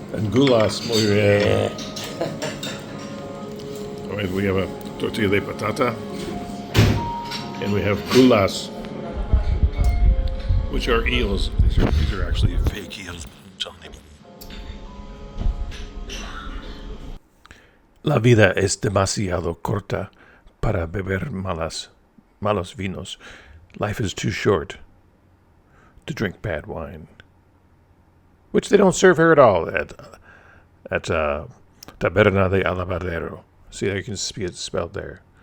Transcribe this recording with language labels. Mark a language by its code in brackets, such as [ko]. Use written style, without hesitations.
[es] Angulas, muy bien. [en] All right, we have a tortilla de patata. And we have gulas, which are eels. These are actually fake eels. [es] La vida es demasiado corta para beber malos vinos. [en] Life is too short to drink bad wine, which they don't serve here at all at Taberna de Alabardero. See how you can see it spelled there.